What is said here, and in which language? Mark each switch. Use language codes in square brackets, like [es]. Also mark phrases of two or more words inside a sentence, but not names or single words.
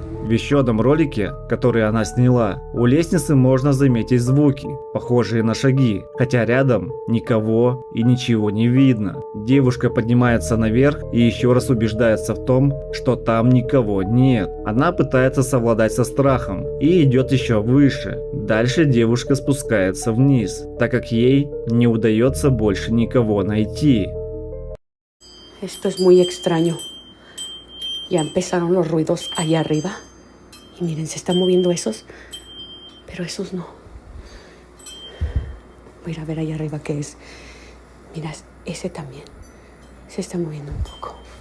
[ru] В еще одном ролике, который она сняла, у лестницы можно заметить звуки, похожие на шаги, хотя рядом никого и ничего не видно. Девушка поднимается наверх и еще раз убеждается в том, что там никого нет. Она пытается совладать со страхом и идет еще выше. Dальше девушка спускается вниз, так как ей не удается больше никого найти. [es] Esto es muy extraño. Ya empezaron los ruidos allá arriba. Y miren, se están moviendo esos, pero esos no. Voy a ir a ver allá arriba qué es. Mira, ese también se está moviendo un poco.